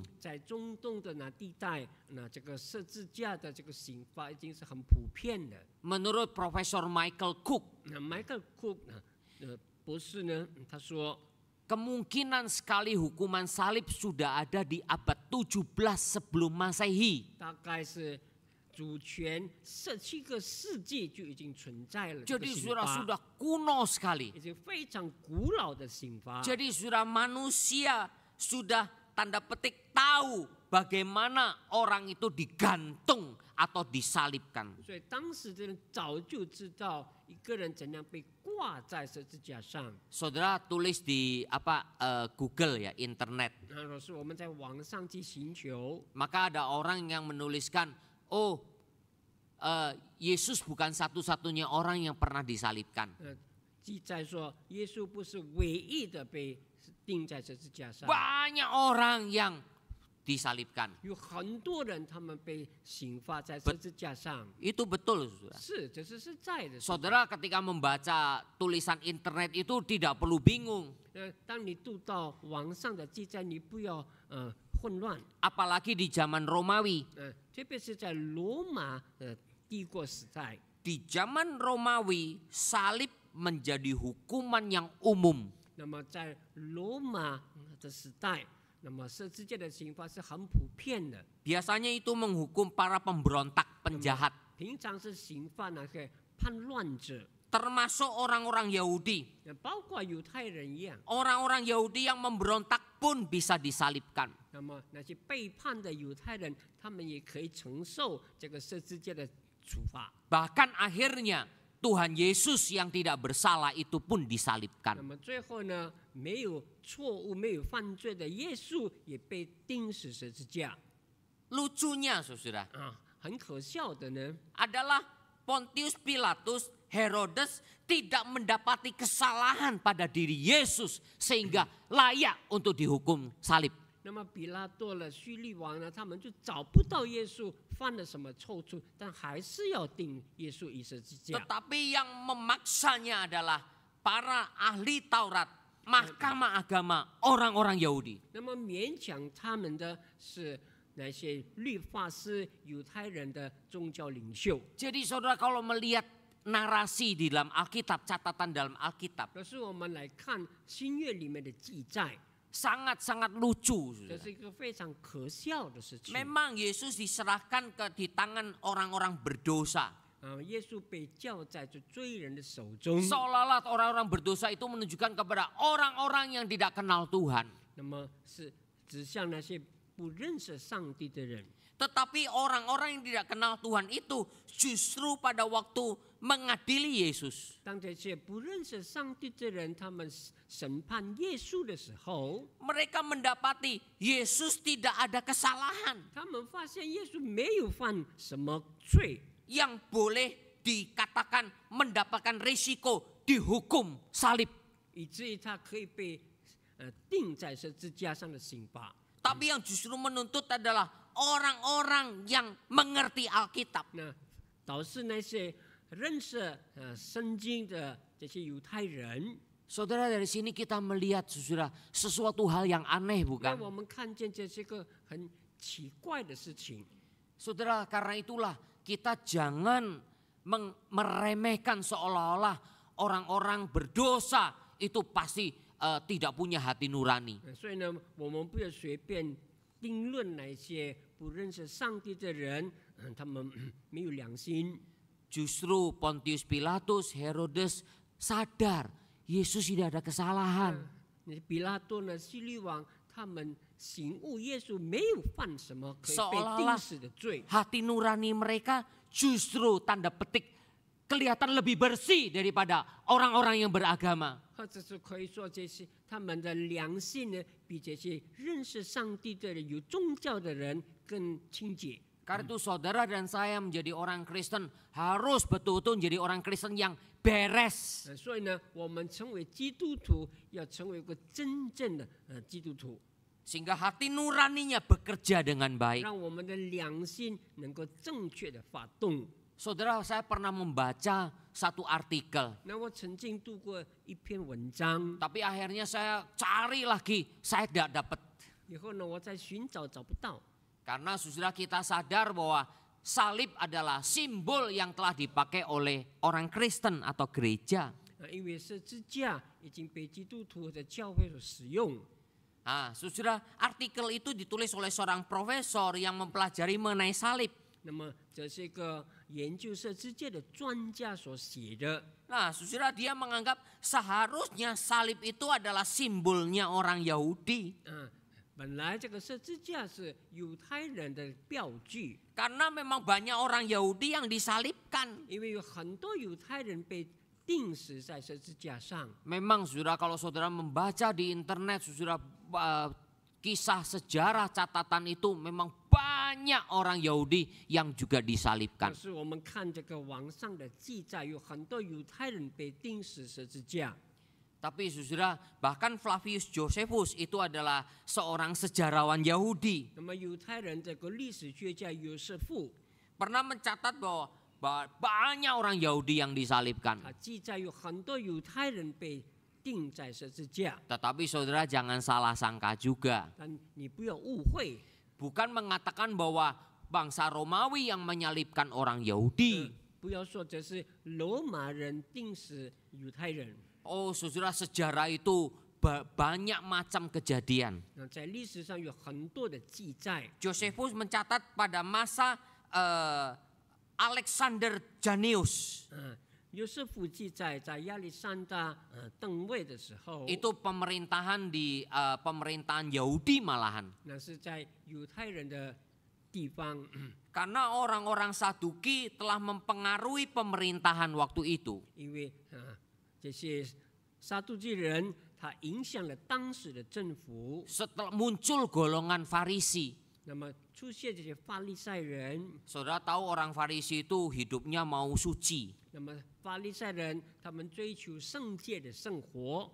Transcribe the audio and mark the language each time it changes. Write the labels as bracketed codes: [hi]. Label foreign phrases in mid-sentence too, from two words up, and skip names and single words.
[zh] 在中东的那地带，这个十字架的这个刑罚已经是很普遍的。 [id] Menurut Profesor Michael Cook, [zh] Michael Cook 博士呢，他说， [id] kemungkinan sekali hukuman salib sudah ada di abad 17 sebelum Masehi. [zh] 大概是主权17个世纪就已经存在了。 [id] Jadi sudah kuno sekali. [zh] 已经非常古老的刑罚。 [id] Jadi sudah manusia sudah tanda petik tahu bagaimana orang itu digantung atau disalibkan. [zh] 所以当时的人早就知道一个人怎样被挂在十字架上。 [id] Saudara tulis di Google ya, internet. [zh] 那若是我们在网上去寻求， [id] Maka ada orang yang menuliskan, Yesus bukan satu-satunya orang yang pernah disalibkan. [zh] 记载说耶稣不是唯一的被钉在十字架上， [id] Banyak orang yang disalibkan. [zh] 有很多人他们被刑罚在十字架上。 [id] Itu betul, saudara. [zh] 是，这是实在的。 [id] Saudara ketika membaca tulisan internet itu tidak perlu bingung. [zh] 当你读到网上的记载，你不要混乱。 [id] Apalagi di zaman Romawi. [zh] 特别是在罗马帝国时代， [id] Di zaman Romawi, salib menjadi hukuman yang umum. [zh] 那么在罗马的时代， 那么十字架的刑罚是很普遍的， [id] Biasanya itu menghukum para pemberontak, penjahat, [zh] 平常是刑罚那个叛乱者， [id] termasuk orang-orang Yahudi. [zh] 包括犹太人一样。 [id] Orang-orang Yahudi yang memberontak pun bisa disalibkan. [zh] 那么那些背叛的犹太人，他们也可以承受这个十字架的处罚。 [id] Bahkan akhirnya Tuhan Yesus yang tidak bersalah itu pun [zh] 那 [id] disalibkan. [zh] 么最后呢，没有错误、没有犯罪的耶稣也被钉死十字架 [id] Lucunya saudara, [zh] 啊，很可笑的呢。 [id] adalah Pontius Pilatus, Herodes tidak mendapati kesalahan pada diri Yesus sehingga layak untuk dihukum salib. [zh] 那么比拉多了、叙利王呢，他们就找不到耶稣犯了什么错处，但还是要钉耶稣于十字架。 [id] Tetapi yang memaksanya adalah para ahli Taurat, mahkamah agama, orang-orang Yahudi. [zh] 那么勉强他们的是那些律法师、犹太人的宗教领袖。 [id] Jadi saudara kalau melihat narasi di dalam Alkitab, catatan dalam Alkitab, [zh] 可是我们来看新约里面的记载， [id] sangat-sangat lucu. [zh] 这 [id] saudara. [zh] 是一个非常可笑的事情。 [id] Memang Yesus diserahkan di tangan orang-orang berdosa. [zh] 耶稣被交在这罪人的手中， [id] Seolah-olah orang-orang berdosa itu menunjukkan kepada orang-orang yang tidak kenal Tuhan. [zh] 那么是指向那些不认识上帝的人。 [id] Tetapi orang-orang yang tidak kenal Tuhan itu justru pada waktu mengadili Yesus, [zh] 当这些不认识上帝的人，他们审判耶稣的时候， [id] mereka mendapati Yesus tidak ada kesalahan [zh] 他们发现耶稣没有犯什么罪， [id] yang boleh dikatakan mendapatkan risiko dihukum salib. [zh] 以至于他可以被钉在十字架上的刑罚。 [id] Tapi yang justru menuntut adalah orang-orang yang mengerti Alkitab. [zh] 那导致那些认识圣经的这些犹太人， [id] Saudara, dari sini kita melihat saudara sesuatu hal yang aneh [zh] 让 [id] bukan? [zh] 我们看见这是个很奇怪的事情。 [id] Saudara, karena itulah kita jangan meremehkan seolah-olah orang-orang berdosa itu pasti tidak punya hati nurani. [zh] 所以呢，我们不要随便定论那些不认识上帝的人，他们没有良心。 [id] Justru Pontius Pilatus, Herodes sadar Yesus tidak ada kesalahan. [zh] 那比拉多呢、希律王，他们醒悟耶稣没有犯什么可以被钉死的罪。 [id] Hati nurani mereka justru tanda petik kelihatan lebih bersih daripada orang-orang yang beragama. [zh] 或者是可以说，这些他们的良心呢，比这些认识上帝的人、有宗教的人更清洁。 [id] Karena itu saudara dan saya menjadi orang Kristen harus betul-betul menjadi orang Kristen yang beres. [zh] 所以呢，我们成为基督徒，要成为一个真正的基督徒， [id] Sehingga hati nuraninya bekerja dengan baik. [zh] 让我们的良心能够正确的发动。 [id] Saudara, saya pernah membaca satu artikel. [zh] 那我曾经读过一篇文章， [id] Tapi akhirnya saya cari lagi, saya tidak dapat. [zh] 以后呢，我再寻找找不到。 [id] Karena saudara kita sadar bahwa salib adalah simbol yang telah dipakai oleh orang Kristen atau gereja. [zh] 因为十字架已经被基督徒的教会所使用。 [id] Saudara, artikel itu ditulis oleh seorang profesor yang mempelajari mengenai salib. [zh] 那么这是一个研究十字架的专家所写的。 [id] Nah, saudara, dia menganggap seharusnya salib itu adalah simbolnya orang Yahudi. [zh] 本来这个十字架是犹太人的标记， [id] Karena memang banyak orang Yahudi yang disalibkan. [zh] 因为有很多犹太人被钉死在十字架上。 [id] Memang saudara, kalau saudara membaca di internet, saudara kisah sejarah catatan itu memang banyak orang Yahudi yang juga [zh] 可 [id] disalibkan. [zh] 是我们看这个网上的记载，有很多犹太人被钉死十字架。 [id] Tapi saudara, bahkan Flavius Josephus itu adalah seorang sejarawan Yahudi. [zh] 那么犹太人这个历史学家约瑟夫， [id] Pernah mencatat bahwa banyak orang Yahudi yang disalibkan. [zh] 他记载有很多犹太人被钉在十字架。 [id] Tetapi saudara jangan salah sangka juga. [zh] 但你不要误会， [id] Bukan mengatakan bahwa bangsa Romawi yang menyalibkan orang Yahudi. [zh] 不要说这是罗马人钉死犹太人。 [id] Oh saudara, sejarah itu banyak macam kejadian. [zh] 那在历史上有很多的记载。 [id] Josephus mencatat pada masa Alexander Janneus. [zh] 约瑟夫记载在亚历山大登位的时候， [id] Itu pemerintahan di pemerintahan Yahudi malahan. [zh] 那是在犹太人的地方， [id] Karena orang-orang Saduki telah mempengaruhi pemerintahan waktu itu. [zh] 因为这些撒都基人，他影响了当时的政府。 [id] Setelah muncul golongan Farisi. [zh] 那么出现这些法利赛人， [id] Saudara tahu orang Farisi itu hidupnya mau suci. [zh] 那么法利赛人他们追求圣洁的生活，